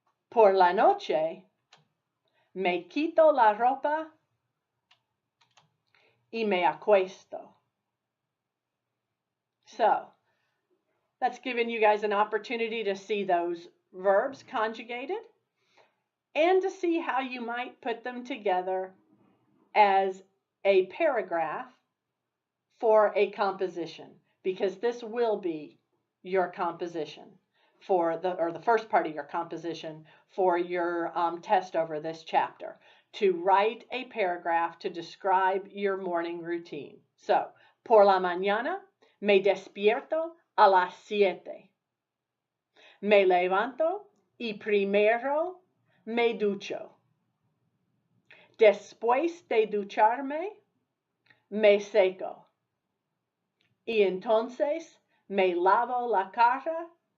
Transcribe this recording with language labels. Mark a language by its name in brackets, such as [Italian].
[Spanish] Por la noche, me quito la ropa y me acuesto. [English] So, that's given you guys an opportunity to see those verbs conjugated and to see how you might put them together as a paragraph for a composition, because this will be your composition for the first part of your composition for your test over this chapter, to write a paragraph to describe your morning routine. [Spanish] So, por la mañana me despierto a las 7. Me levanto y primero me ducho. Después de ducharme, me seco. Y entonces me lavo la cara